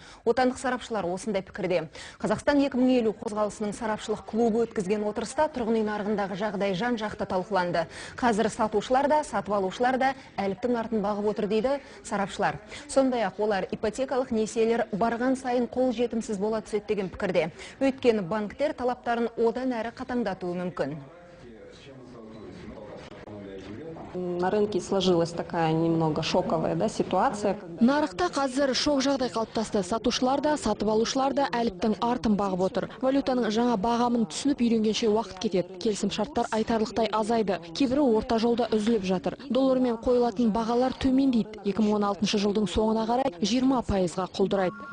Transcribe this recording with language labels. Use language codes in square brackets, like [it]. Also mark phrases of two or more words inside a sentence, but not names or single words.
[kk] Отандық сарапшылар осындай пікірде. Қазақстан 2050 қозғалысының сарапшылық клубы өткізген отырыста тұрғын үй нарығындағы жағдай жан-жақты талқыланды. Қазір сатушылар да, сатып алушылар да әліптің артын бағып отыр дейді сарапшылар. Сондай-ақ олар ипотекалық несиелер барған сайын қол жетімсіз бола түседі деген пікірде. Өйткені банктер талаптарын одан әрі қатаңдатуы мүмкін. [ru] На рынке сложилась такая немного шоковая ситуация. [kk] Нарықта қазір шок жағдай қалыптасты. Сатушылар да, сатып алушылар да әліптің артын бағып отыр. Валютаның жаңа бағамын түсініп үйренгенше уақыт кетеді. Келісім шарттар айтарлықтай азайды. Кейбірі орта жолда үзіліп жатыр. Доллармен қойылатын бағалар төмендейді. 2016 жылдың соңына қарай 20%-ға құлдырайды.